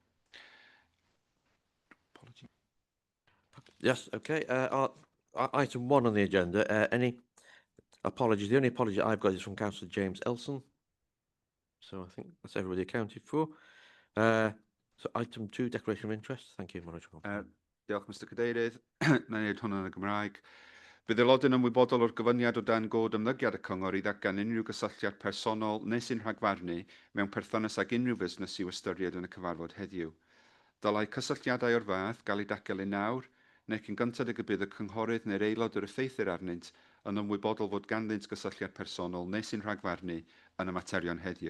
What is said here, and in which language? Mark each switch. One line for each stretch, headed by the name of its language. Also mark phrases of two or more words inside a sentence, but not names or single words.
English: Apologies. Yes, okay. Item 1 on the agenda. Any apologies? The only apology I've got is from Councillor James Elson. So I think that's everybody accounted for. So item 2, declaration of interest. Thank you, Manager.
Welsh: Diolch, Mr Cadeirydd. Na i neud hwnna yn y Gymraeg. Bydd aelodau'n ymwybodol o'r gyfyniad o dan god ymddygiad y cyngor i ddatgan unrhyw gysylltiad personol neu sy'n rhagfarnu mewn perthynas ag unrhyw busnes i'w ystyried yn y cyfarfod heddiw. Dylai cysylltiadau o'r fath gael eu dacelu nawr, neu cyn gyntad y bydd y cynghorydd neu'r aelod yr effeithir arnynt yn ymwybodol fod ganddynt gysylltiad personol neu sy'n rhagfarnu yn y materion heddiw.